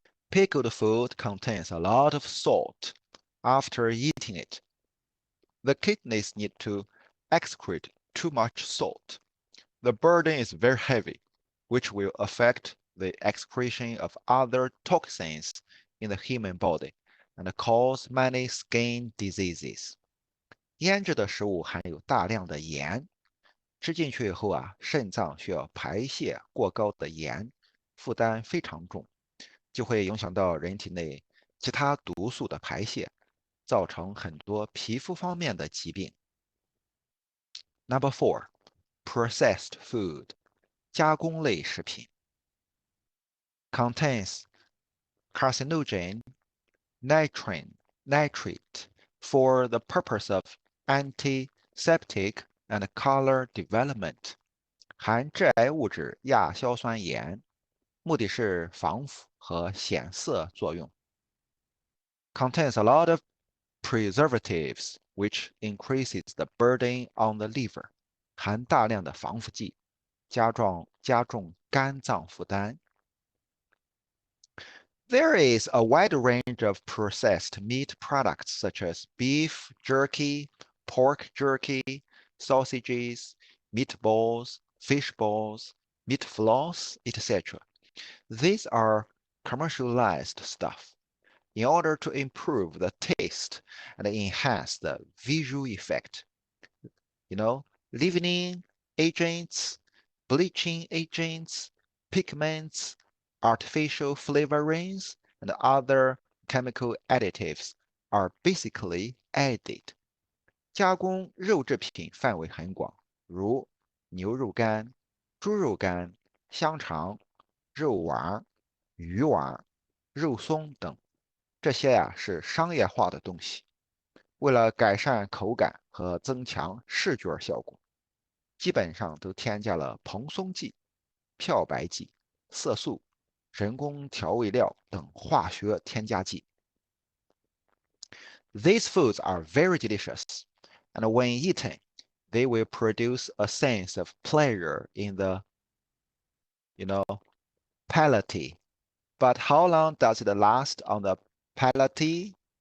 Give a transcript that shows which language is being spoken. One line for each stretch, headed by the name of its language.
English: Pickled food contains a lot of salt. After eating it, the kidneys need to excrete too much salt. The burden is very heavy, which will affect the excretion of other toxins in the human body and cause many skin diseases.
Chinese: 腌制的食物含有大量的盐，吃进去以后啊，肾脏需要排泄过高的盐，负担非常重，就会影响到人体内其他毒素的排泄，造成很多皮肤方面的疾病。
English: Number four, processed food.
Chinese: 加工类食品
English: contains carcinogen nitrate for the purpose of antiseptic and color development.
Chinese: 含致癌物质亚硝酸盐，目的是防腐和显色作用。
English: Contains a lot of preservatives, which increases the burden on the liver.
Chinese: 含大量的防腐剂，加重肝脏负担。
English: There is a wide range of processed meat products such as beef jerky, pork jerky, sausages, meatballs, fish balls, meat floss, etc. These are commercialized stuff in order to improve the taste and enhance the visual effect. Leavening agents, bleaching agents, pigments, artificial flavorings, and other chemical additives are basically added.
Chinese: 加工肉制品范围很广，如牛肉干、猪肉干、香肠、肉丸、鱼丸、肉松等。这些是商业化的东西，为了改善口感和增强视觉效果，基本上都添加了蓬松剂、漂白剂、色素、人工调味料等化学添加剂。
English: These foods are very delicious, and when eaten, they will produce a sense of pleasure in the, you know, palate. But how long does it last on the palate?